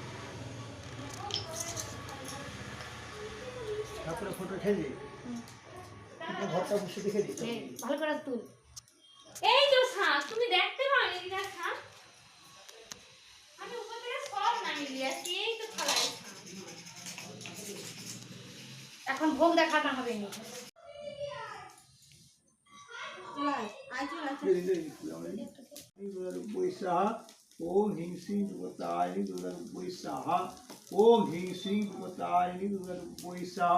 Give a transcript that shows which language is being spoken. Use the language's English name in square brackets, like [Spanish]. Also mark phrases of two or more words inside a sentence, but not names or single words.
[Bangla] ঠাকুরের ফটো খেয়ে ঘরটা বসে দেখে দিই ভালো করে তুল। এই তো শাঁখ, তুমি দেখতে পাও এটা শাঁখ? আমি উপর থেকে সব নামিয়ে দিয়ে আসছি, এই তো থালায় শাঁখ। এখন ভোগ দেখানো হবে নি। [Sanskrit] ओम ह्रीं श्रीं दुर्गातारिणी दुर्गारूपाय स्वाहा। ओम ह्रीं श्रीं दुर्गातारिणी दुर्गारूपाय स्वाहा।